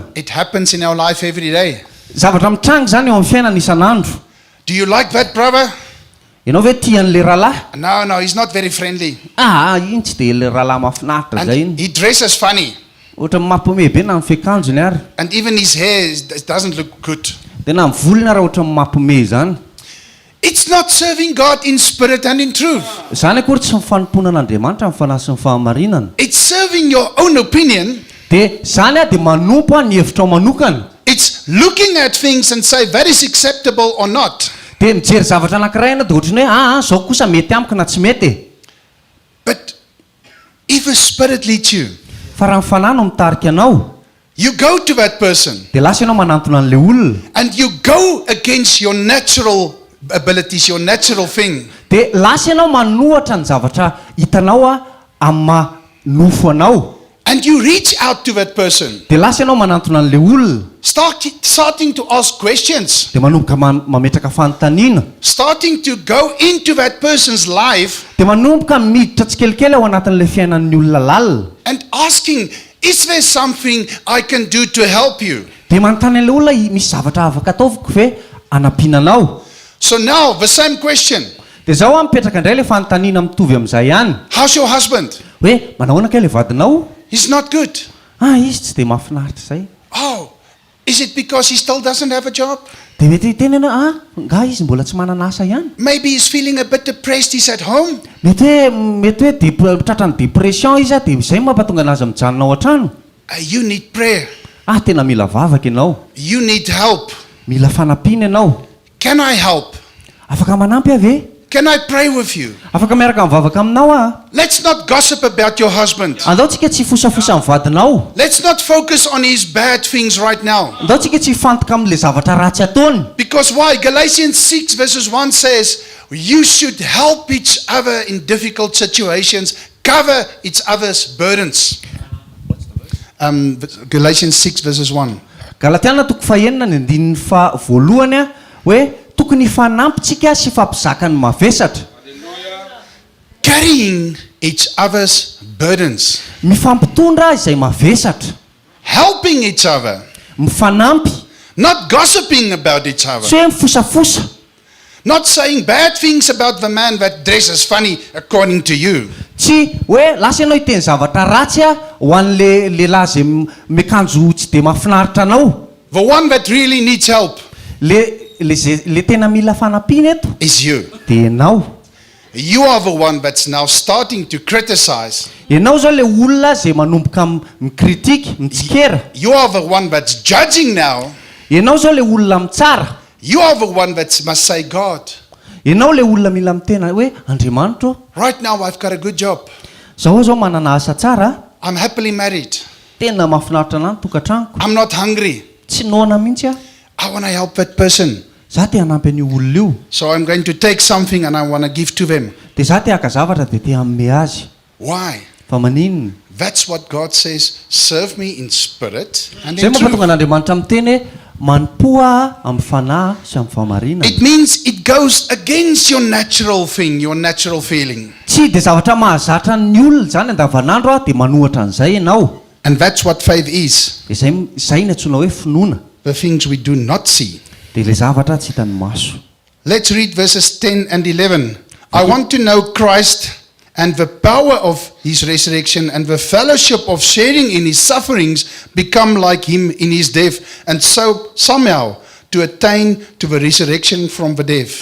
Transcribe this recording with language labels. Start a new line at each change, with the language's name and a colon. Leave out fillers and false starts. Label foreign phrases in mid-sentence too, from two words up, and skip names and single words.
English: it happens in our life every day.
Malagasy: Zavatra mitrango zany eo amin'ny fiainana isan'andro.
English: Do you like that brother?
Malagasy: Ianao ve tian'le rahalahy?
English: No, he's not very friendly.
Malagasy: Iny tsy dia le rahalahy mahafinaritra zay iny.
English: And he dresses funny.
Malagasy: Ohatra mampihomehy be na amin'ny fiakanjony ary.
English: And even his hair doesn't look good.
Malagasy: Dia na ny volony ary ohatra mampihomehy zany.
English: It's not serving God in spirit and in truth.
Malagasy: Zany akory tsy mifanompoana an'Andriamanitra amin'ny fanahy sy ny fahamarinana.
English: It's serving your own opinion.
Malagasy: Dia zany dia manompo ny hevitrao manokana.
English: It's looking at things and say that is acceptable or not.
Malagasy: Dia mijery zavatra anankiray ianao dia ohatrany hoe zao kosa mety amiko na tsy mety.
English: But if a spirit leads you,
Malagasy: Fa raha ny fanahy no mitarika anao,
English: you go to that person
Malagasy: dia lasa ianao manantona an'le olona.
English: and you go against your natural abilities, your natural thing.
Malagasy: Dia lasa ianao manohatra ny zavatra hitanao amin'ny nofo anao.
English: And you reach out to that person,
Malagasy: Dia lasa ianao manantona an'le olona.
English: starting to ask questions,
Malagasy: Dia manomboka mametraka fanontaniana.
English: starting to go into that person's life
Malagasy: Dia manomboka miditra tsikelikely ao anatin'le fiainan'ny olona lalina.
English: and asking, is there something I can do to help you?
Malagasy: Dia manontany an'le olona misy zavatra afaka ataoviko ve anampiana anao?
English: So now, the same question.
Malagasy: Dia zaho mipetraka indray le fanontaniana mitovy amin'izay ihany.
English: How's your husband?
Malagasy: Hoe manahoana kay le vadinao?
English: He's not good.
Malagasy: Izy tsy dia mahafinaritra izay.
English: Is it because he still doesn't have a job?
Malagasy: Dia mety teny ianao nga izy mbola tsy manana asa ihany.
English: Maybe he's feeling a bit depressed, he's at home.
Malagasy: Mety hoe tratrany depression izy dia izay mampatonga anazy mijanona ao an-trano.
English: You need prayer.
Malagasy: Tena mila vavaka ianao.
English: You need help.
Malagasy: Mila fanampiana ianao.
English: Can I help?
Malagasy: Afaka manampy ave?
English: Can I pray with you?
Malagasy: Afaka miaraka mivavaka aminao
English: Let's not gossip about your husband.
Malagasy: Andao tsika tsy fosafosa amin'ny vadinao.
English: Let's not focus on his bad things right now.
Malagasy: Andao tsika tsy fantoka amin'le zavatra ratsy ataony.
English: Because why? Galatians 6 verses 1 says, you should help each other in difficult situations, cover each other's burdens. Galatians 6 verses 1.
Malagasy: Galatiana 6:1 hoe tokony fanampitsika sy fampizaka ny mavesatra.
English: Carrying each other's burdens.
Malagasy: Mifampitondra izay mavesatra.
English: Helping each other.
Malagasy: Mifanampy.
English: Not gossiping about each other.
Malagasy: Tsy hoe mifosafosa.
English: Not saying bad things about the man that dresses funny according to you.
Malagasy: Tsy hoe lasa ianao hiteny zavatra ratsy ho an'le lehilahy zay miakanjo tsy de mahafinaritra anao.
English: The one that really needs help
Malagasy: Le tena mila fanampiana eto
English: is you.
Malagasy: de ianao.
English: You are the one that's now starting to criticize.
Malagasy: Ianao zao le olona zay manomboka mikritika, mitsikera.
English: You are the one that's judging now.
Malagasy: Ianao zao le olona mitsara.
English: You are the one that must say, God,
Malagasy: Ianao le olona mila mitena hoe Andriamanitra,
English: right now I've got a good job.
Malagasy: zaho zao manana asa tsara,
English: I'm happily married.
Malagasy: tena mahafinaritra anahy ny tokantranoko.
English: I'm not hungry.
Malagasy: Tsy noana mihitsy aho.
English: I want to help that person.
Malagasy: Zaho te hanampy an'io olona io.
English: So I'm going to take something and I want to give to them.
Malagasy: De zaho te haka zavatra de te hanome azy.
English: Why?
Malagasy: Fa maninona?
English: That's what God says. Serve me in spirit and
Malagasy: Zay
English: in
Malagasy: mahatonga
English: truth.
Malagasy: n'Andriamanitra miteny hoe manompoa amin'ny fanahy sy amin'ny fahamarinana.
English: It means it goes against your natural thing, your natural feeling.
Malagasy: Tsy de zavatra mahazatra ny olona zany andavanandro de manohatra an'izay ianao.
English: And that's what faith is.
Malagasy: De zay ny antsoina hoe finoana.
English: The things we do not see.
Malagasy: De le zavatra tsy hitan'ny maso.
English: Let's read verses 10 and 11. I want to know Christ and the power of his resurrection and the fellowship of sharing in his sufferings, become like him in his death, and so somehow to attain to the resurrection from the death.